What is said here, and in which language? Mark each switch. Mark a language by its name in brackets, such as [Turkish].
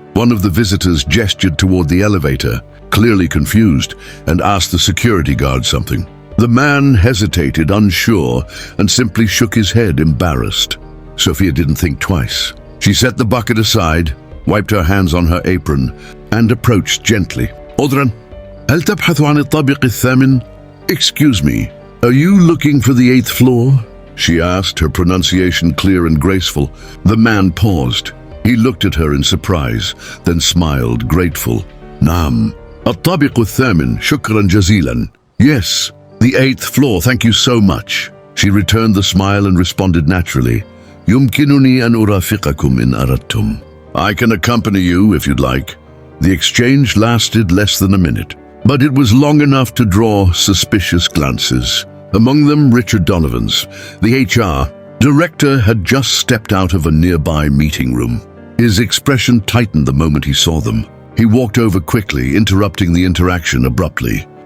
[English] One of the visitors gestured toward the elevator, clearly confused, and asked the security guard something. The man hesitated, unsure, and simply shook his head, embarrassed. Sofia didn't think twice. She set the bucket aside, wiped her hands on her apron, and approached gently. [Arabic] "Odran, هل تبحث عن الطابق الثامن?" [English] "Excuse me, are you looking for the 8th floor?" she asked, her pronunciation clear and graceful. The man paused. He looked at her in surprise, then smiled, grateful. [Arabic] "Naam, الطابق الثامن, shukran jazilan." [English] "Yes, the 8th floor, thank you so much." She returned the smile and responded naturally. [Arabic] "يمكنني أن أرافقكم إن أردتم." [English] "I can accompany you if you'd like." The exchange lasted less than a minute, but it was long enough to draw suspicious glances. Among them, Richard Donovan's, the HR director, had just stepped out of a nearby meeting room. His expression tightened the moment he saw them. He walked over quickly, interrupting the interaction abruptly.